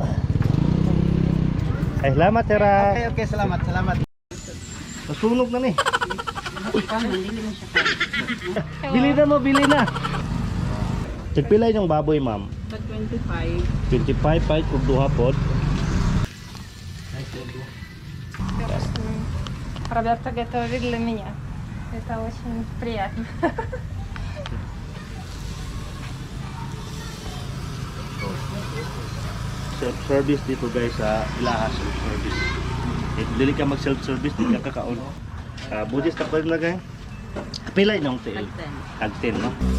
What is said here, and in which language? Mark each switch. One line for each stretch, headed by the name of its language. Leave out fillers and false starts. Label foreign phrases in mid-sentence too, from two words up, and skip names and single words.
Cebuano: Ay, salamat, Tera. Okay, salamat. Nasunog na ni. Bili na mo, bili na. Tagpila yung baboy, ma'am? 25. 25 pa kung duha pod.
Russian: Ребята готовили для меня. Это очень приятно.
Cebuano: Self-service dito guys sa Ilaha self-service. Dili ka mag-self-service, di ka kakaon. Budis ka pa rin lagay. Pila yung tail? Tag-10, no?